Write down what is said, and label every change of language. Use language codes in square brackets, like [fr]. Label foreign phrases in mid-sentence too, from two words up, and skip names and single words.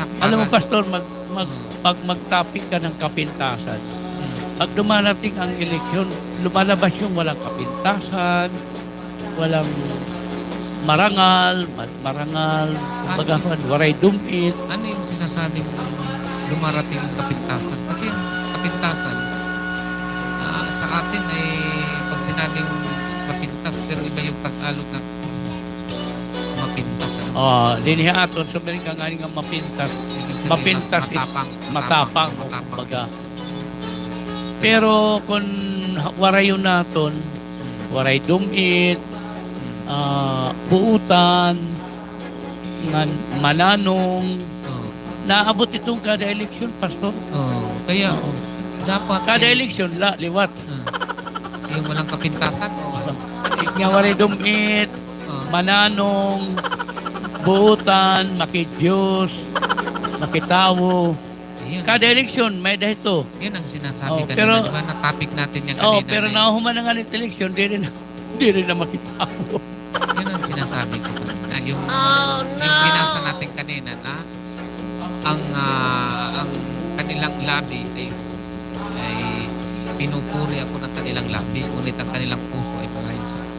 [tl] Alam mo, Pastor, pag magtapik ka ng kapintasan, pag dumarating ang eleksyon, lumalabas yung walang kapintasan, walang marangal, kumbaga ko, [war] waray dumit. [tl] Ano yung sinasabing lumarating yung kapintasan? Kasi yung kapintasan, sa atin ay pag sinabing kapintas, pero iba yung Tagalog na mapintas. [war] Diniha aton, sumiring ka nga nga mapintas. [tl] Ibig sabihin, Mapintas is matapang, matapang. [war] kumbaga. Pero kung waray yun naton, waray dumit, buutan, mananong, naabot itong kada eleksyon, Pastor. [tl] Kaya dapat [war] Kada eleksyon, liwat. [tl] yung walang kapintasan. [war] Nga waray dumit, mananong, buutan, makidyos, makitawo. [tl] Ayun, [war] Kada eleksyon, may dahito. [tl] yun ang sinasabi kanina, pero- di ba? Na-topic natin yan kanina. Pero nahuman na nga ng eleksyon, di rin na makitawo. Yun ang sinasabi ko kanina. Yung [en] no! [tl] binasa natin kanina na ang kanilang labi ay pinupuri ako ng kanilang labi, ngunit ang kanilang puso ay malayo sa akin.